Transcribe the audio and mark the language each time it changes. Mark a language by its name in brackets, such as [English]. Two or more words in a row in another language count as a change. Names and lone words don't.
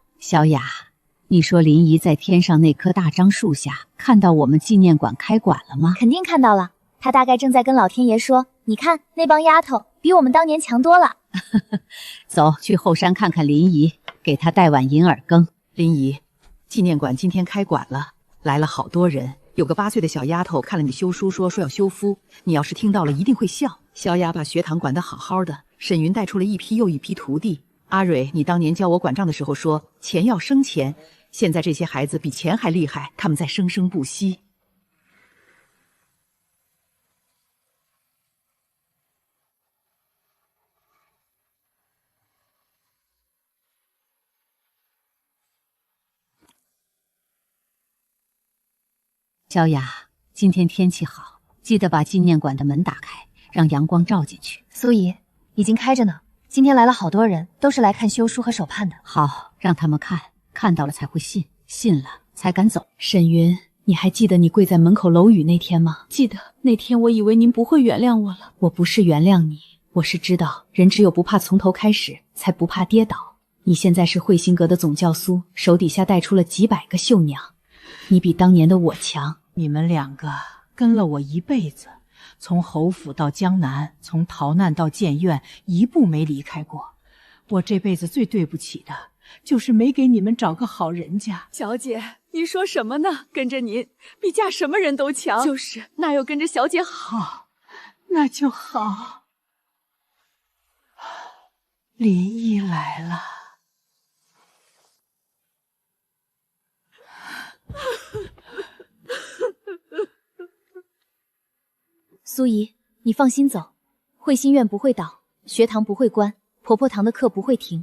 [Chinese] 小雅，你說林姨在天上那棵大樟樹下看到我們紀念馆開馆了嗎？肯定看到了，她大概正在跟老天爺說，你看那幫丫頭比我們當年強多了。走，去後山看看林姨，給她帶碗银耳羹。林姨，紀念館今天開館了，來了好多人。有個8歲的小丫頭看了你休書，說要休夫，你要是聽到了一定會笑。小雅把學堂管得好好的，沈雲帶出了一批又一批徒弟。阿蕊，你當年教我管賬的時候說錢要生錢，現在這些孩子比錢還厲害，他們在生生不息。小雅，今天天氣好，記得把紀念館的門打開，讓陽光照進去。蘇姨，已經開着呢。今天來了好多人，都是來看休書和手判的。好，讓他們看，看到了才會信，信了才敢走。沈雲，你還記得你跪在門口樓宇那天嗎？記得，那天我以為您不會原諒我了。我不是原諒你，我是知道人只有不怕從頭開始，才不怕跌倒。你現在是慧心閣的總教蘇，手底下帶出了幾百個秀娘，你比當年的我強。你們2個跟了我一輩子，從侯府到江南，從逃難到建院，一步沒離開過。我這輩子最對不起的，就是沒給你們找個好人家。小姐，您說什麼呢？跟着您，比嫁什麼人都強。就是，哪有跟着小姐好？好，那就好。林姨來了。蘇姨，你放心走，慧心院不會倒，學堂不會關，婆婆堂的課不會停。